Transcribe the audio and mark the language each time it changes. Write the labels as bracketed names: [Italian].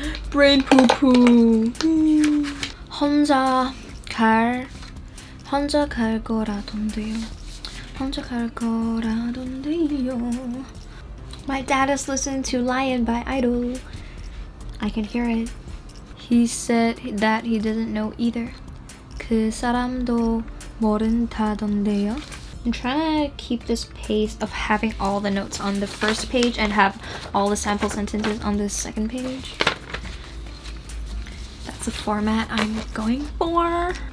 [English] Brain poo poo. [Korean] 혼자 갈 거라던데요. 혼자 갈 거라던데요. [English] My dad is listening to Lion by Idol. I can hear it. He said that he doesn't know either. [Korean] 그 사람도 모른다던데요. [English] I'm trying to keep this pace of having all the notes on the first page and have all the sample sentences on the second page. That's the format I'm going for.